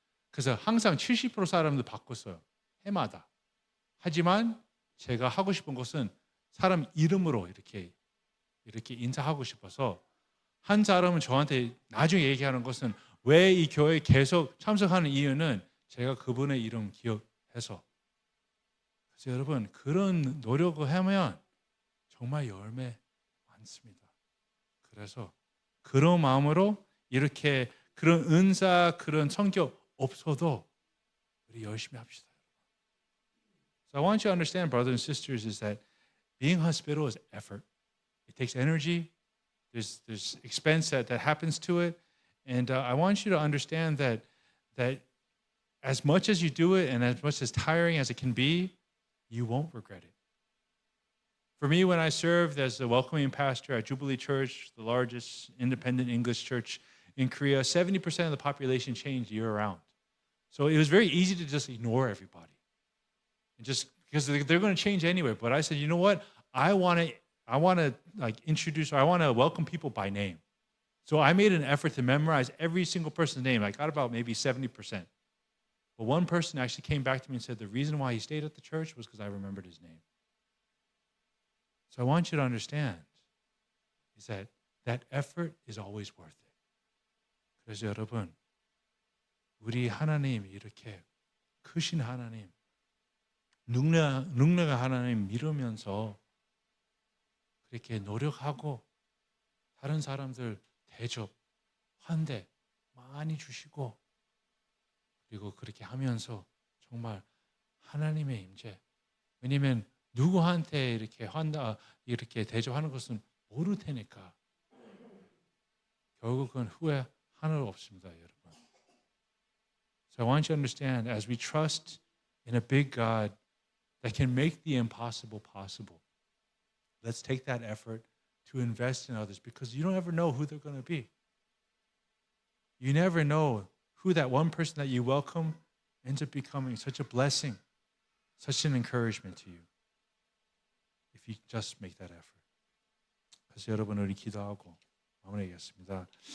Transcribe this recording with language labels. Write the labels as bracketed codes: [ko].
[ko] 그래서 항상 70% 사람들 바꿨어요, 해마다. 하지만 제가 하고 싶은 것은 사람 이름으로 이렇게 인사하고 싶어서 한 사람은 저한테 나중에 얘기하는 것은 왜 이 교회에 계속 참석하는 이유는 제가 그분의 이름 기억해서. 그래서 여러분 그런 노력을 하면 정말 열매 많습니다. 그래서 그런 마음으로 이렇게 그런 은사, 그런 성격 없어도 우리 열심히 합시다. [en] So I want you to understand, brothers and sisters, is that being hospitable is effort. It takes energy. There's expense that happens to it. And I want you to understand that as much as you do it and as much as tiring as it can be, you won't regret it. For me, when I served as the welcoming pastor at Jubilee Church, the largest independent English church in Korea, 70% of the population changed year-round. So it was very easy to just ignore everybody. And just because they're going to change anyway. But I said, you know what? I want to introduce, or I want to welcome people by name. So I made an effort to memorize every single person's name. I got about maybe 70%. But one person actually came back to me and said the reason why he stayed at the church was because I remembered his name. So I want you to understand is that effort is always worth it. [ko] 그래서 여러분, 우리 하나님 이렇게 크신 하나님, 능력의 하나님 믿으면서 그렇게 노력하고 다른 사람들 대접, 환대 많이 주시고 그리고 그렇게 하면서 정말 하나님의 임재. 왜냐하면 누구한테 이렇게 대접하는 것은 모를 테니까 결국은 후회하는 일 없습니다, 여러분. [en] So I want you to understand, as we trust in a big God that can make the impossible possible, let's take that effort to invest in others because you don't ever know who they're going to be. You never know who that one person that you welcome ends up becoming such a blessing, such an encouragement to you if you just make that effort. [ko] 그래서 여러분 우리 기도하고 마무리하겠습니다.